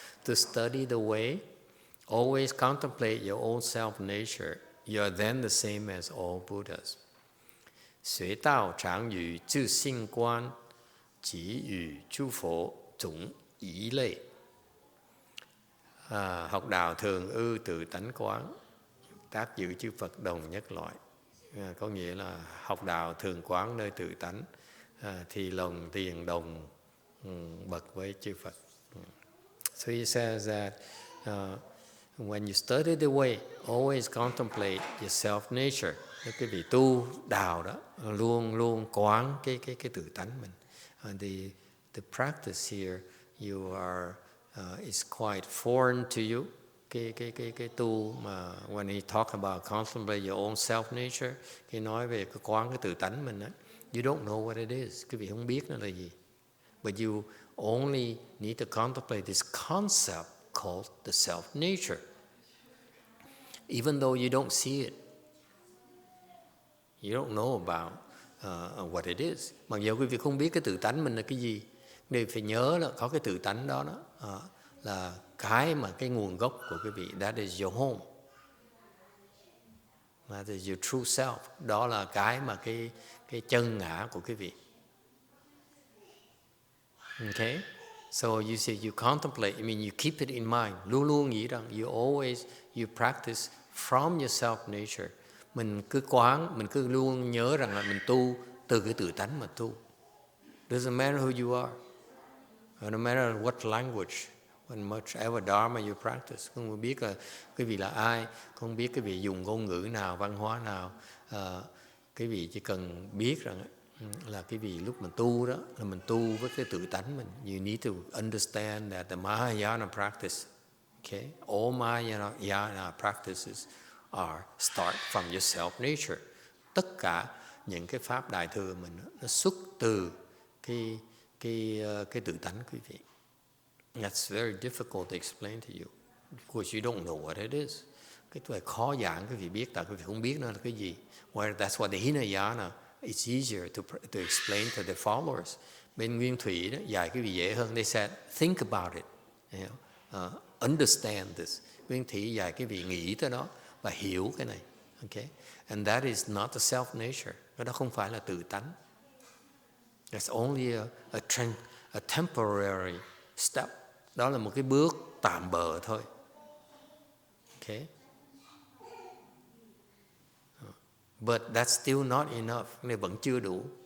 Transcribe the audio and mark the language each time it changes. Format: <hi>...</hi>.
<en>To study the way, always contemplate your own self-nature. You are then the same as all Buddhas.</en> <zh>随道常与自性观，即与诸佛总一类。</zh> <vi>Học đạo thường ư tự tánh quán, tác giữ chư Phật đồng nhất loại. Có nghĩa là học đạo thường quán nơi tự tánh, thì lòng tiền đồng bậc với chư Phật.</vi> <en>So he says that when you study the way, always contemplate your self-nature.</en> <vi>Cái vị tu đạo đó luôn quán cái tự tánh mình.</vi> <en>The practice here you are is quite foreign to you.</en> <vi>Cái tu mà</vi> <en>when he talk about contemplate your own self-nature,</en> <vi>khi nói về cái quán cái tự tánh mình đó,</vi> <en>you don't know what it is.</en> <vi>Quý vị không biết nó là gì.</vi> <en>But you only need to contemplate this concept called the self-nature. Even though you don't see it, You don't know about what it is.</en> <vi>Mặc dù quý vị không biết cái tự tánh mình là cái gì, nên phải nhớ là có cái tự tánh đó, là cái mà cái nguồn gốc của quý vị.</vi> <en>That is your home. That is your true self.</en> <vi>Đó là cái mà cái chân ngã của quý vị.</vi> <en>Okay? So you say you contemplate, I mean you keep it in mind.</en> <vi>Luôn luôn nghĩ rằng</vi> <en>you practice from your self nature.</en> <vi>Mình cứ quán, mình cứ luôn nhớ rằng là mình tu từ cái tự tánh mà tu.</vi> <en>Doesn't matter who you are. No matter what language, what much ever dharma you practice.</en> <vi>Không biết là quý vị là ai, không biết quý vị dùng ngôn ngữ nào, văn hóa nào. Quý vị chỉ cần biết rằng là quý vị lúc mình tu đó, là mình tu với cái tự tánh mình.</vi> <en>You need to understand that the Mahayana practice, okay, all Mahayana practices start from your self nature.</en> <vi>Tất cả những cái pháp đại thừa mình nó xuất từ cái tự tánh quý vị.</vi> <en>That's very difficult to explain to you. Of course you don't know what it is.</en> <vi>Cái này khó giảng quý vị biết, tại quý vị không biết nó là cái gì.</vi> <en>Well, that's why the Hinayana it's easier to explain to the followers.</en> <vi>Bên Nguyên Thủy đó dạy quý vị dễ hơn.</vi> <en>They said think about it, you know, understand this.</en> <vi>Nguyên Thủy dạy quý vị nghĩ tới nó và hiểu cái này.</vi> <en>Okay? And that is not the self nature.</en> <vi>Cái đó không phải là tự tánh.</vi> <en>That's only a temporary step.</en> <vi>Đó là một cái bước tạm bợ thôi.</vi> <en>Okay? But that's still not enough.</en> <vi>Này vẫn chưa đủ.</vi>